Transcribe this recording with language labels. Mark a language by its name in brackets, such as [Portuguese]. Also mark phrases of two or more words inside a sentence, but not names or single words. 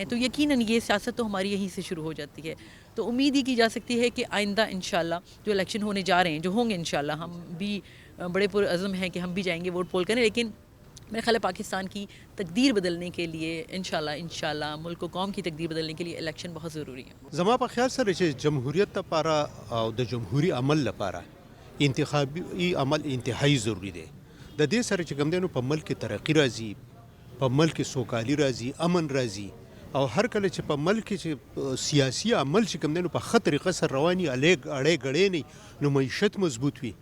[Urdu] تو یقیناً یہ سیاست تو ہماری یہیں سے شروع ہو جاتی ہے. تو امید ہی کی جا سکتی ہے کہ آئندہ انشاءاللہ جو الیکشن ہونے جا رہے ہیں، جو ہوں گے انشاءاللہ، ہم بھی بڑے پرعزم ہیں کہ ہم بھی جائیں گے [English] vote poll [Urdu] کریں، لیکن میرے خیال ہے پاکستان کی تقدیر بدلنے کے لیے انشاءاللہ ملک و قوم کی تقدیر بدلنے کے لیے الیکشن بہت ضروری ہے. [Pashto] زما په خیال سره چې جمهوریت لپاره او د جمهوری عمل لپاره انتخابي عمل انتهایی ضروری دی. د دې سره چې کوم دی نو په ملک ترقی راځي، په ملک سوکالی راځي، امن راځي، او هر کله چې په ملک چې سیاسي عمل چې کوم دی نو په ښه طریقه سره رواني، اړې ګړې نه، نو معیشت مضبوط وي.